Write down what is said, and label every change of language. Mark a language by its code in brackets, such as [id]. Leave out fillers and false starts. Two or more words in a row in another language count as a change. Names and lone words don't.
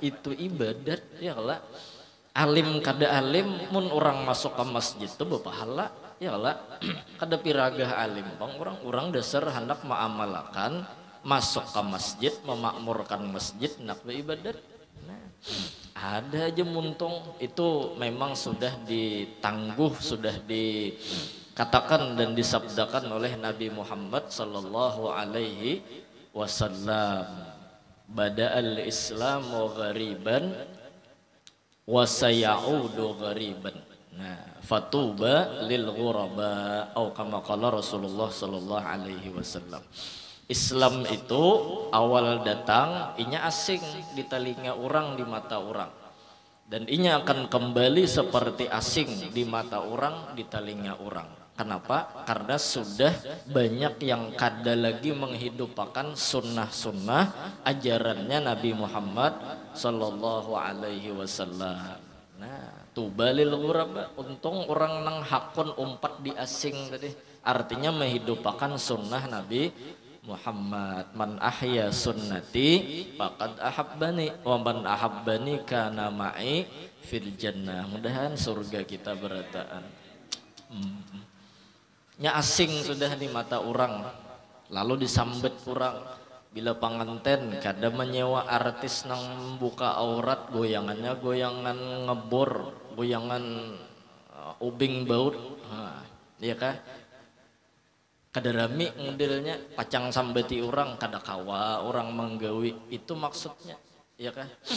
[bjn] itu ibadat ya lah alim kada alim mun orang masuk ke masjid itu berpahala ya lah kada piragah alim bang orang dasar hendak mengamalkan masuk ke masjid memakmurkan masjid nak beribadat nah, ada aja muntung itu memang sudah ditangguh sudah dikatakan dan disabdakan oleh Nabi Muhammad [ar] صلى الله عليه وسلم بدأ الإسلام غريبا وسيعود غريبا [bjn] nah [ar] فطوبى للغرباء [bjn] atau [ar] كما قال رسول الله صلى الله عليه وسلم [bjn] Islam itu awal datang inya asing di telinga orang di mata orang dan inya akan kembali seperti asing di mata orang di telinga orang kenapa karena sudah banyak yang kada lagi menghidupkan sunnah-sunnah ajarannya Nabi Muhammad [ar] صلى الله عليه وسلم [bjn] nah [ar] طوبى للغرباء [bjn] untung orang nang hakun umpat di asing tadi artinya menghidupkan sunnah Nabi Muhammad [ar] من أحيا سنتي فقد أحبني ومن أحبني كان معي في الجنة [bjn] mudahan surga kita berataan nya asing sudah di mata orang lalu disambet orang bila panganten kada menyewa artis nang buka aurat goyangannya goyangan ngebor goyangan ubing baut iya kah kada rami modelnya pacang sambeti orang kada kawa orang menggawi itu maksudnya ya kah